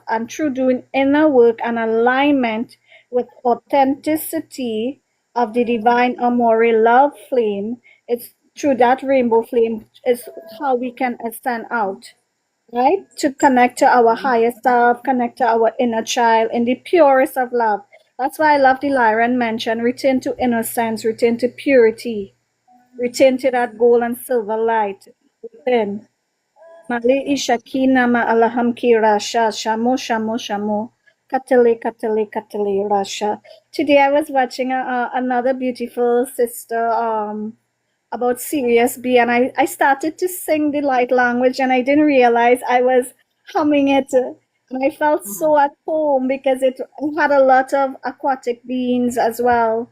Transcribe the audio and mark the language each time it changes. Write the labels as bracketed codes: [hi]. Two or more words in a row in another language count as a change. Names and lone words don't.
[en] And through doing inner work and alignment with authenticity of the divine Amore love flame, it's through that rainbow flame is how we can ascend out, right? To connect to our higher self, connect to our inner child in the purest of love. That's why I love the Lyran mention, return to innocence, return to purity, return to that gold and silver light within. Mali ishakina ma alaham ki rasha, shamo, shamo, shamo. Katale, katale, katale, rasha. Today I was watching another beautiful sister, about Sirius B, and I started to sing the light language, and I didn't realize I was humming it. And I felt so at home because it had a lot of aquatic beings as well.